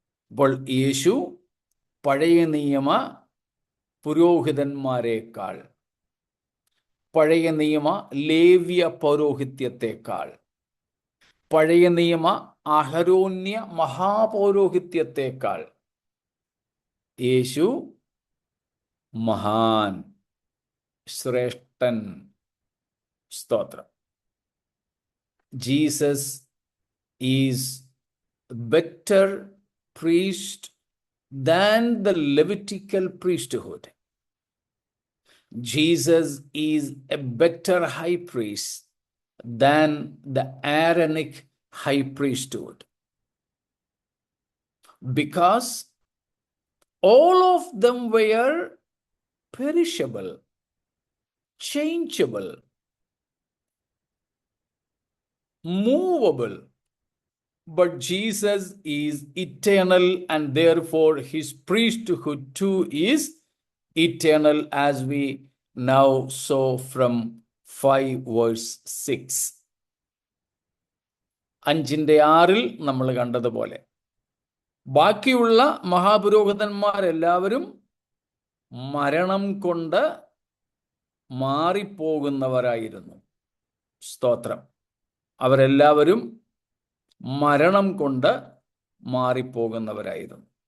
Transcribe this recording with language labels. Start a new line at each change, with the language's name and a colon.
Malayalam: അപ്പോൾ യേശു പഴയ നിയമ പുരോഹിതന്മാരെക്കാൾ, പഴയ നിയമ ലേവ്യ പൗരോഹിത്യത്തെക്കാൾ, പഴയ നിയമ അഹരോന്യ മഹാപൗരോഹിത്യത്തെക്കാൾ യേശു മഹാൻ, ശ്രേഷ്ഠൻ. സ്തോത്രം.
English: Jesus is better priest than the Levitical priesthood. Jesus is a better high priest than the Aaronic high priesthood, because all of them were perishable, changeable, movable. But Jesus is eternal, and therefore his priesthood too is eternal, as we now saw from 5:6.
Malayalam: 5:6 നമ്മൾ കണ്ടതുപോലെ ബാക്കിയുള്ള മഹാപുരോഹിതന്മാരെല്ലാവരും മരണം കൊണ്ട് മാറിപ്പോകുന്നവരായിരുന്നു. സ്തോത്രം. അവരെല്ലാവരും മരണം കൊണ്ട് മാറിപ്പോകുന്നവരായിരുന്നു.